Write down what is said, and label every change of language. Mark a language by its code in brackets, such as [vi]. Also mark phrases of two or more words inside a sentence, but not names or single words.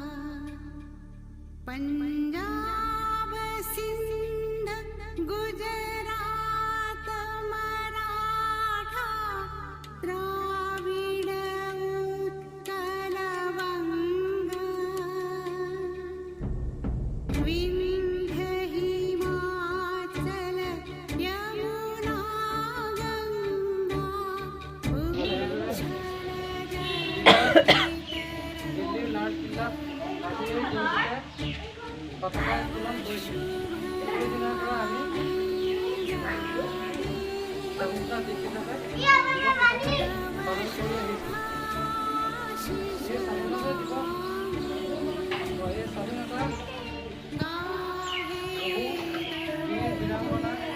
[bn] পঞ্জাব সিন্ধু গুজরাট মরাঠা দ্রাবিড় উৎকল বঙ্গ বিন্ধ্য হিমাচল যমুনা গঙ্গা উচ্ছল [as] দিল্লীৰ লালকিল্লাত আজিৰ দিনটোতে পতাকা উত্তোলন কৰিছিল সেইদিনাৰ পৰা আমি স্বাধীনতা দিৱস হিচাপে পালন কৰি আহিছোঁ এই স্বাধীনতা দিৱস এই স্বাধীনতা বীৰ বীৰাংগনা